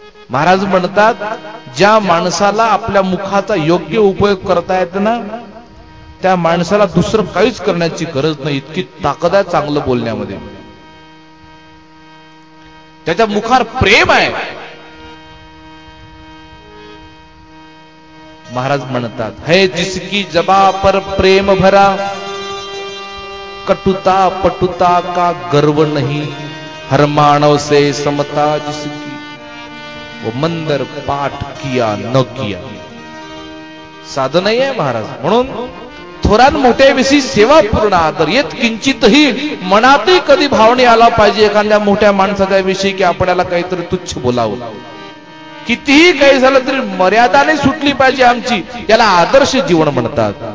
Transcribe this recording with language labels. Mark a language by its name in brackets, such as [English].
[Marathi] महाराज म्हणतात, ज्या माणसाला आपल्या मुखाचा योग्य उपयोग करता येत ना, त्या माणसाला दुसरं काहीच करण्याची गरज नाही, इतकी ताकद आहे चांगलं बोलण्यामध्ये. त्याच्या मुखावर प्रेम आहे. महाराज म्हणतात, [Hindi] है जिसकी जबा पर प्रेम भरा, कटुता पटुता का गर्व नहीं, हर मानव से समता जिसकी, वो मंदर पाठ किया न किया. [Marathi] साधन नाही आहे महाराज. म्हणून थोरान मोठ्याविषयी सेवापूर्ण आदर, येत किंचितही मनातही कधी भावने आला पाहिजे एखाद्या मोठ्या माणसाच्या विषयी की आपल्याला काहीतरी तुच्छ बोलावं. कितीही काही झालं तरी मर्यादा नाही सुटली पाहिजे आमची. याला आदर्श जीवन म्हणतात.